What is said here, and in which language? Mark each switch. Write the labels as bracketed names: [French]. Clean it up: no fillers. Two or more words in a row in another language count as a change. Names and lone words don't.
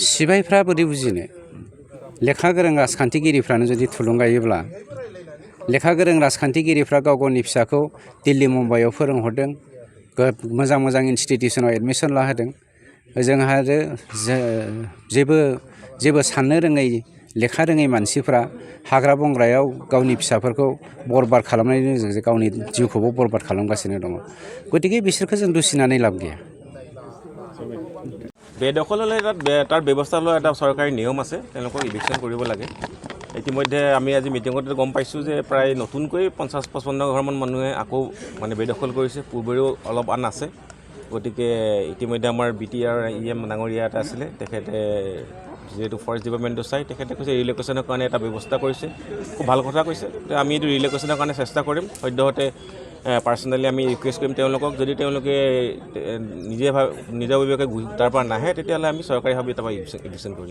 [Bodo] सिबायफ्रा बोरै बुजिनो लेखा गोरों राजखान्थिगिरिफ्रानो जुदि थुलुंगायोब्ला लेखा गोरों राजखान्थिगिरिफ्रा गाव गावनि फिसाखौ दिल्ली मुम्बाइआव फोरोंहरदों मोजां मोजां [English] institution admission [Bodo] लाहोदों जोंहा आरो जेबो साननो रोङै लेखा रोङै मानसिफ्रा हाग्रा बंग्रायाव गावनि फिसाफोरखौ बरबाद खालामनायनि गेजेरजों गावनि जिउखौबो बरबाद खालामगासिनो दङ गतिके बिसोरखौ जों दुसिनानै लाब गैया [Assamese] বেদখল হ'লে তাৰ ব্যৱস্থা লোৱা এটা চৰকাৰী নিয়ম আছে তেওঁলোকক ইভিকশ্যন কৰিব লাগে ইতিমধ্যে আমি আজি মিটিঙতে গম পাইছোঁ যে প্ৰায় নতুনকৈ 50-55 ঘৰমান মানুহে আকৌ মানে বেদখল কৰিছে পূৰ্বেও অলপ আন আছে গতিকে ইতিমধ্যে আমাৰ BTR EM ডাঙৰীয়া এটা আছিলে তেখেতে যেহেতু [English] forest department [Assamese] চাই তেখেতে কৈছে ৰিলেকেশ্যনৰ কাৰণে এটা ব্যৱস্থা কৰিছে খুব ভাল কথা কৈছে আমি এইটো ৰিলেকেশ্যনৰ কাৰণে চেষ্টা কৰিম সদ্যহতে পাৰ্চনেলি আমি ৰিকুৱেষ্ট কৰিম তেওঁলোকক যদি তেওঁলোকে নিজাববীয়াকৈ তাৰ পৰা নাহে তেতিয়াহ'লে আমি চৰকাৰীভাৱে তাৰপৰা ইভিকশ্যন কৰিম